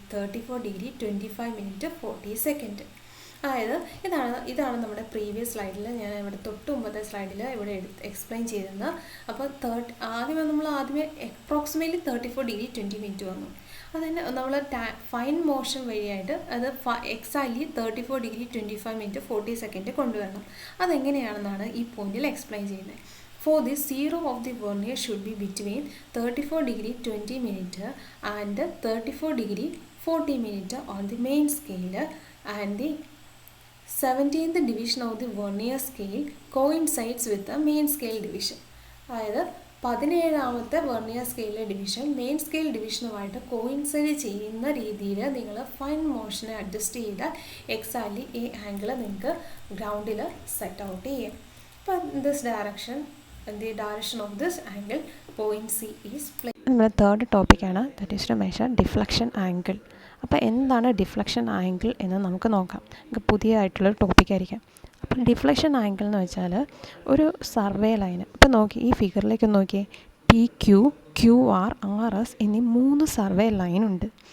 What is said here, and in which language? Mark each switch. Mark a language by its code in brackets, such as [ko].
[ml] 34 degree 25 minute 40 second. അതായത് ഇതാണ് നമ്മുടെ പ്രീവിയസ് സ്ലൈഡിൽ, ഞാൻ ഇവിടെ തൊട്ട് മുമ്പത്തെ സ്ലൈഡിൽ ഇവിടെ എക്സ്പ്ലെയിൻ ചെയ്തിരുന്നത്. അപ്പോൾ ആദ്യമേ അപ്രോക്സിമേറ്റ്ലി 34 ഡിഗ്രി 20 മിനിറ്റ് വന്നു. അതുതന്നെ നമ്മൾ ഫൈൻ മോഷൻ വഴിയായിട്ട് അത് എക്സാക്ട്ലി 34 ഡിഗ്രി 25 മിനിറ്റ് 40 സെക്കൻഡ് കൊണ്ടുവരണം. അതെങ്ങനെയാണെന്നാണ് ഈ പോയിന്റിൽ എക്സ്പ്ലെയിൻ ചെയ്യുന്നത്. [en] For this, 0 of the vernier should be between 34 degree 20 minute and 34 degree 40 minute on the main scale, and the 17th division of the vernier scale coincides with the main scale division. [ml] അതായത് 17ാമത്തെ vernier സ്കെയിലിലെ division main scale ഡിവിഷനുമായിട്ട് coincide ചെയ്യുന്ന രീതിയിൽ നിങ്ങൾ fine മോഷനെ adjust ചെയ്താൽ exactly ഈ angle നിങ്ങൾക്ക് ഗ്രൗണ്ടിൽ set out ചെയ്യാം. [en] അപ്പോൾ this direction, the direction of this angle point C is placed. [ml] നമ്മുടെ തേർഡ് ടോപ്പിക്കാണ്, [en] That is to measure deflection angle. [ml] അപ്പോൾ എന്താണ് ഡിഫ്ലക്ഷൻ ആംഗിൾ എന്ന് നമുക്ക് നോക്കാം. നമുക്ക് പുതിയതായിട്ടുള്ളൊരു ടോപ്പിക്കായിരിക്കാം. അപ്പോൾ ഡിഫ്ലക്ഷൻ ആംഗിൾ എന്ന് വെച്ചാൽ ഒരു സർവേ ലൈന്, ഇപ്പോൾ നോക്കി ഈ ഫിഗറിലേക്ക് നോക്കിയേ, PQ, QR, RS എന്നീ 3 സർവേ ലൈനുണ്ട്.